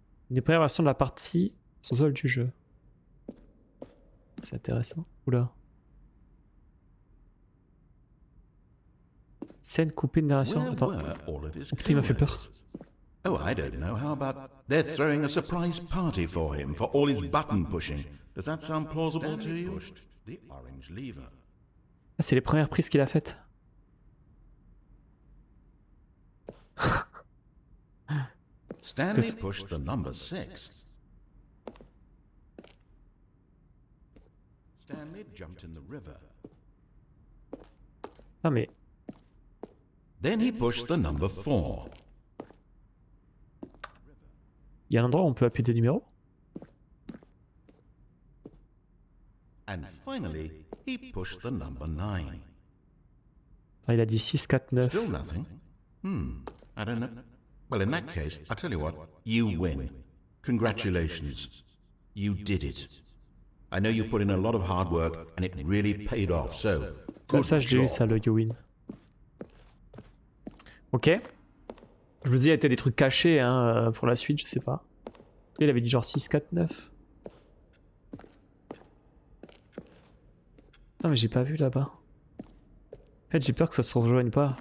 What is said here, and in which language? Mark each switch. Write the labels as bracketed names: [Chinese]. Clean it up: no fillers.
[French] Une des premières versions de la partie sous-sol du jeu. C'est intéressant. Oula. Scène coupée de narration. Attends. Oh putain, il m'a fait peur. [English] Oh, I don't know. How about they're throwing a surprise party for him for all his button pushing? Does that sound plausible to you? The orange lever. [French] Ah, c'est les premières prises qu'il a faites. [English] Stanley pushed the number 6. Stanley jumped in the river. [French] Ah mais... [English] Then he pushed the number 4. [French] Il y a un endroit où on peut appuyer des numéros? [English] And finally, he pushed the number 9. [French] Ah, il a dit 6, 4, 9. [English] Still nothing? I don't know. Well, in that case, I'll tell you what, you win. Congratulations. You did it. I know you put in a lot of hard work and it really paid off, so Good [French] Ça, j'ai eu ça, [English] job. le you win. [French] Ok. Je vous dis, il y a peut-être des trucs cachés hein, pour la suite, je sais pas. Il avait dit genre 6, 4, 9. Non mais j'ai pas vu là-bas. En fait j'ai peur que ça se rejoigne pas.